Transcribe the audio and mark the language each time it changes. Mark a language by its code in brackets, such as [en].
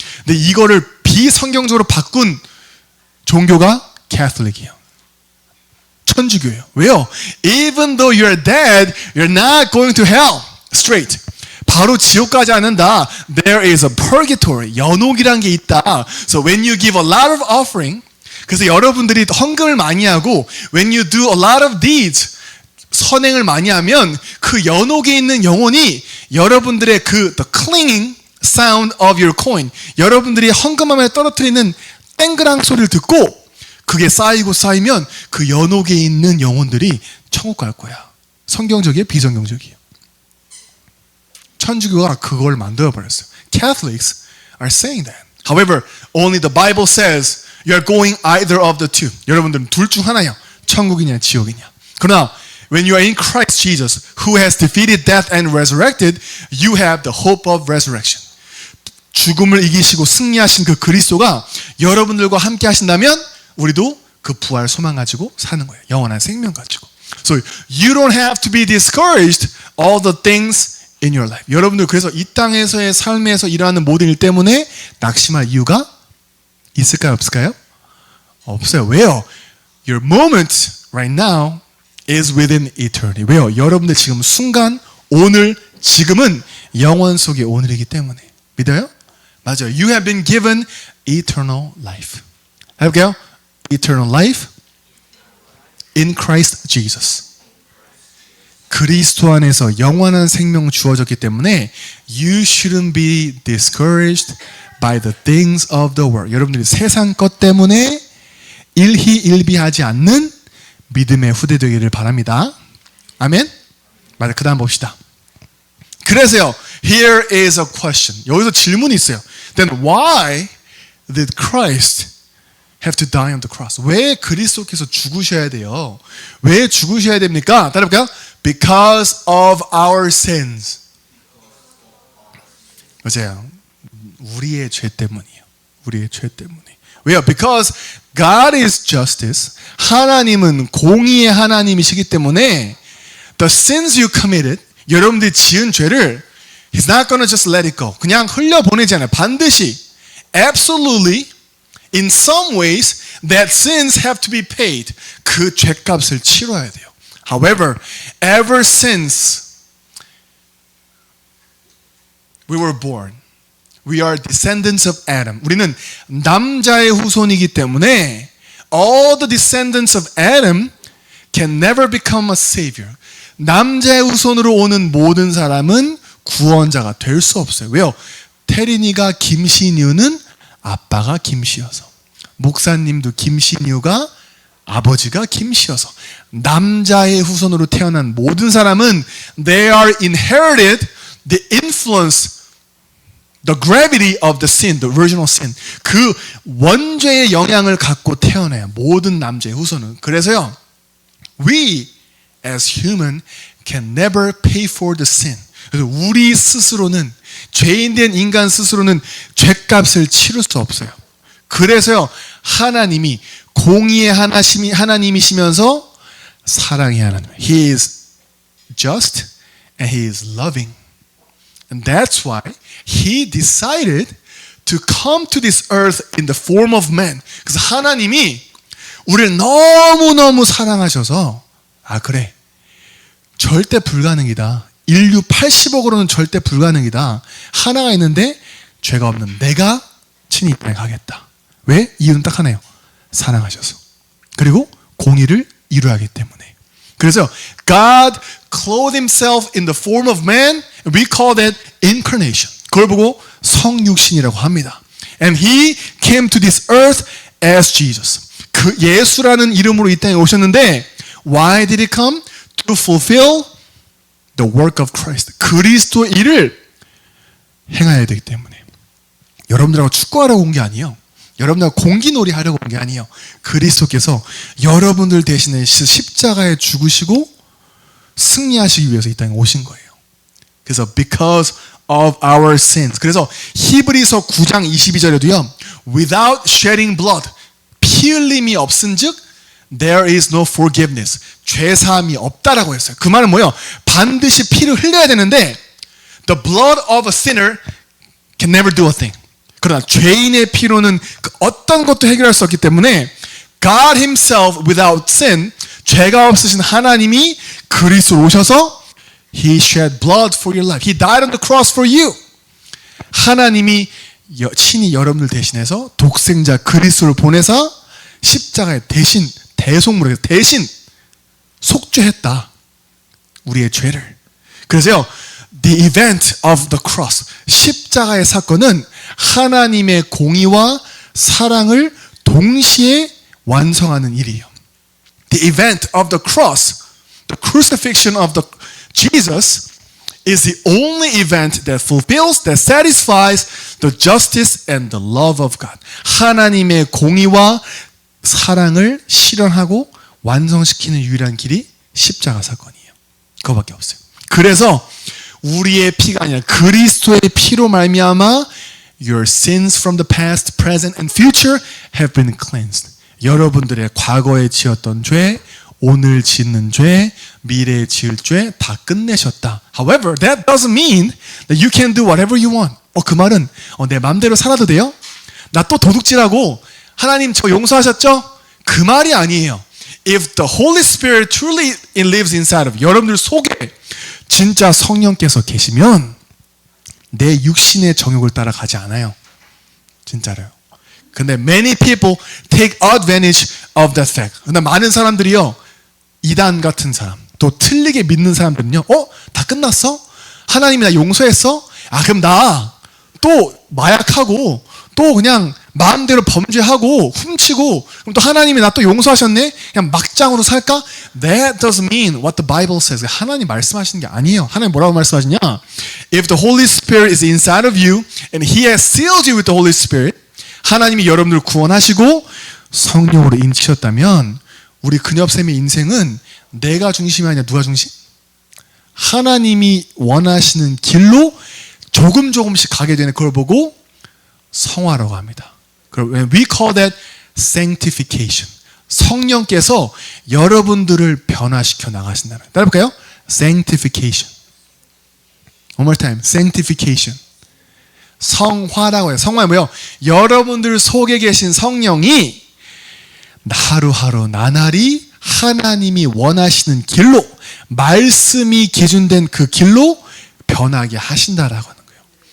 [ko] 근데 이거를 비성경적으로 바꾼 종교가 캐톨릭이에요. 천주교예요. 왜요? [en] Even though you're dead, you're not going to hell straight. [ko] 바로 지옥 가지 않는다. [en] There is a purgatory. [ko] 연옥이란 게 있다. [en] So when you give a lot of offering, [ko] 그래서 여러분들이 헌금을 많이 하고 [en] when you do a lot of deeds, [ko] 선행을 많이 하면 그 연옥에 있는 영혼이 여러분들의 그 [en] the clinging sound of your coin. [ko] 여러분들이 헌금함에 떨어뜨리는 땡그랑 소리를 듣고 그게 쌓이고 쌓이면 그 연옥에 있는 영혼들이 천국 갈 거야. 성경적이에요? 비성경적이에요? 천주교가 그걸 만들어버렸어요. [en] Catholics are saying that. However, only the Bible says you're going either of the two. [ko] 여러분들은 둘 중 하나야. 천국이냐 지옥이냐. [en] 그러나 when you are in Christ Jesus, who has defeated death and resurrected, you have the hope of resurrection. [ko] 죽음을 이기시고 승리하신 그 그리스도가 여러분들과 함께 하신다면 우리도 그 부활 소망 가지고 사는 거예요. 영원한 생명 가지고. [en] So you don't have to be discouraged all the things in your life. [ko] 여러분들 그래서 이 땅에서의 삶에서 일어나는 모든 일 때문에 낙심할 이유가 있을까요? 없을까요? 없어요. 왜요? [en] Your moment right now is within eternity. [ko] 왜요? 여러분들 지금 순간, 오늘, 지금은 영원 속의 오늘이기 때문에. 믿어요? 맞아요. [en] You have been given eternal life. 해볼게요. Eternal life in Christ Jesus. [ko] 그리스도 안에서 영원한 생명 주어졌기 때문에 [en] you shouldn't be discouraged by the things of the world. [ko] 여러분들이 세상 것 때문에 일희일비하지 않는 믿음의 후대 되기를 바랍니다. 아멘? 맞아. 그 다음 봅시다. 그래서요. [en] Here is a question. [ko] 여기서 질문이 있어요. [en] Then why did Christ have to die on the cross? [ko] 왜 그리스도께서 죽으셔야 돼요? 왜 죽으셔야 됩니까? 따라볼까요? [en] Because of our sins. [ko] 맞아요. 우리의 죄 때문이에요. 우리의 죄 때문에. 왜요? [en] Because God is justice. [ko] 하나님은 공의의 하나님이시기 때문에 [en] the sins you committed, [ko] 여러분들이 지은 죄를 [en] He's not gonna just let it go. [ko] 그냥 흘려보내지 않아요. [en] 반드시 absolutely in some ways that sins have to be paid. [ko] 그 죄값을 치러야 돼요. [en] However, ever since we were born, we are descendants of Adam. [ko] 우리는 남자의 후손이기 때문에 [en] all the descendants of Adam can never become a savior. [ko] 남자의 후손으로 오는 모든 사람은 구원자가 될 수 없어요. 왜요? 태린이가 김신유는 아빠가 김씨여서, 목사님도 김신유가 아버지가 김씨여서, 남자의 후손으로 태어난 모든 사람은 [en] they are inherited the influence, the gravity of the sin, the original sin. [ko] 그 원죄의 영향을 갖고 태어나요. 모든 남자의 후손은. 그래서요, we as human can never pay for the sin. 그래서 우리 스스로는, 죄인된 인간 스스로는 죄값을 치를 수 없어요. 그래서요, 하나님이 공의의 하나님이시면서 사랑의 하나님. [en] He is just and He is loving. And that's why He decided to come to this earth in the form of man. [ko] 그래서 하나님이 우리를 너무너무 사랑하셔서 그래, 절대 불가능이다. 인류 80억으로는 절대 불가능이다. 하나가 있는데 죄가 없는 내가 친히 이 땅에 가겠다. 왜? 이유는 딱 하나예요. 사랑하셔서. 그리고 공의를 이루어야 하기 때문에. [en] 그래서 God clothed Himself in the form of man. We call that incarnation. [ko] 그걸 보고 성육신이라고 합니다. [en] And He came to this earth as Jesus. [ko] 그 예수라는 이름으로 이 땅에 오셨는데 [en] Why did He come? To fulfill the work of Christ. [ko] 그리스도의 일을 행해야 되기 때문에. 여러분들하고 축구하려고 온 게 아니에요. 여러분들하고 공기놀이 하려고 온 게 아니에요. 그리스도께서 여러분들 대신에 십자가에 죽으시고 승리하시기 위해서 이 땅에 오신 거예요. 그래서 [en] because of our sins. [ko] 그래서 히브리서 9장 22절에도요. [en] Without shedding blood. [ko] 피 흘림이 없은즉 [en] there is no forgiveness. [ko] 죄사함이 없다라고 했어요. 그 말은 뭐예요? 반드시 피를 흘려야 되는데 [en] the blood of a sinner can never do a thing. [ko] 그러나 죄인의 피로는 어떤 것도 해결할 수 없기 때문에 [en] God Himself without sin, [ko] 죄가 없으신 하나님이 그리스도로 오셔서 [en] He shed blood for your life. He died on the cross for you. [ko] 하나님이 친히 여러분들 대신해서 독생자 그리스도를 보내서 십자가에 대신 대속물에서 대신 속죄했다. 우리의 죄를. 그래서요, [en] The event of the cross, [ko] 십자가의 사건은 하나님의 공의와 사랑을 동시에 완성하는 일이에요. [en] The event of the cross, the crucifixion of the Jesus is the only event that fulfills, that satisfies the justice and the love of God. [ko] 하나님의 공의와 사랑을 실현하고 완성시키는 유일한 길이 십자가 사건이에요. 그거밖에 없어요. 그래서 우리의 피가 아니라 그리스도의 피로 말미암아 [en] your sins from the past, present, and future have been cleansed. [ko] 여러분들의 과거에 지었던 죄, 오늘 짓는 죄, 미래에 지을 죄 다 끝내셨다. [en] However, that doesn't mean that you can do whatever you want. [ko] 그 말은 내 마음대로 살아도 돼요? 나 또 도둑질하고 하나님 저 용서하셨죠? 그 말이 아니에요. [en] If the Holy Spirit truly lives inside of you, [ko] 여러분들 속에 진짜 성령께서 계시면 내 육신의 정욕을 따라가지 않아요. 진짜로요. [en] 근데 many people take advantage of that fact. [ko] 근데 많은 사람들이요, 이단 같은 사람, 또 틀리게 믿는 사람들은요, 다 끝났어? 하나님이 나 용서했어? 그럼 나 또 마약하고 또 그냥 마음대로 범죄하고 훔치고 그럼 또 하나님이 나 또 용서하셨네? 그냥 막장으로 살까? [en] That doesn't mean what the Bible says. [ko] 하나님 말씀하시는 게 아니에요. 하나님 뭐라고 말씀하시냐? [en] If the Holy Spirit is inside of you and He has sealed you with the Holy Spirit, [ko] 하나님이 여러분들을 구원하시고 성령으로 인치셨다면 우리 근엽쌤의 인생은 내가 중심이 아니라 누가 중심? 하나님이 원하시는 길로 조금씩 가게 되는 그걸 보고 성화라고 합니다. [en] We call that sanctification. [ko] 성령께서 여러분들을 변화시켜 나가신다는 거예요. 따라볼까요? [en] Sanctification. One more time. Sanctification. [ko] 성화라고 해요. 성화는 뭐예요? 여러분들 속에 계신 성령이 하루하루 나날이 하나님이 원하시는 길로, 말씀이 기준된 그 길로 변하게 하신다라고 하는 거예요.